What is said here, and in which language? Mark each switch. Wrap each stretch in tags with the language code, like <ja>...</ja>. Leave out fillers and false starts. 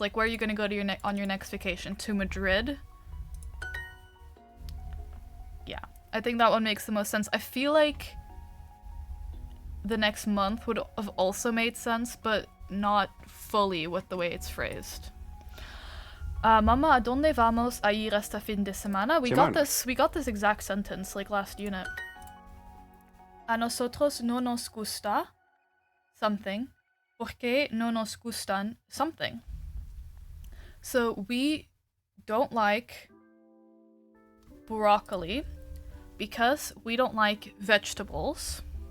<en>Like, where are you going to go to on your next vacation? To Madrid? Yeah, I think that one makes the most sense. I feel like the next month would have also made sense, but not fully with the way it's phrased.</en> <es>Mama, ¿a dónde vamos a ir este fin de semana?</es> <en>We got this exact sentence like last unit.</en> <es>A nosotros no nos gusta</es> <en>something,</en> <es>porque no nos gustan</es> <en>something. So we don't like broccoli because we don't like vegetables.</en>